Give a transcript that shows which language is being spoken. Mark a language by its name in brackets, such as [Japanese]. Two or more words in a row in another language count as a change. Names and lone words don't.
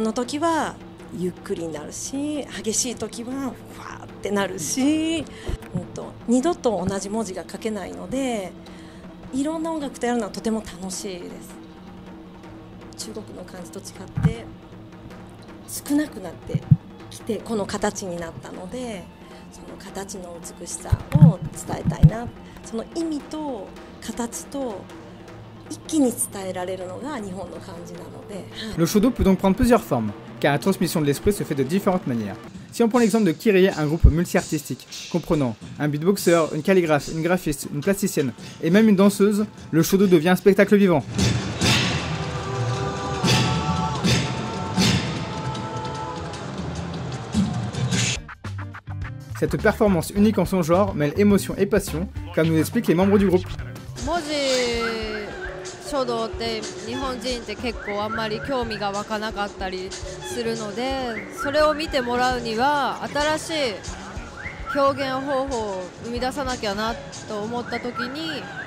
[Japanese] の時はゆっくりになるし激しい時はファーってなるし、二度と同じ文字が書けないのでいろんな音楽とやるのはとても楽しいです。中国の感じと違って少なくなってきてこの形になったのでその形の美しさを伝えたいなその意味と形と一気に伝えられるのが日本の感じなので。 [French] Le Shodo peut donc prendre plusieurs formes, car la transmission de l'esprit se fait de différentes manières. Si on prend l'exemple de Kyrie, un groupe multi-artistique, comprenant un beatboxer, une calligraphe, une graphiste, une plasticienne et même une danseuse, le Shodo devient un spectacle vivant. Cette performance unique en son genre mêle émotion et passion, comme nous expliquent les membres du groupe. [Japanese] 書道って日本人って結構あんまり興味が湧かなかったりするのでそれを見てもらうには新しい表現方法を生み出さなきゃなと思った時に、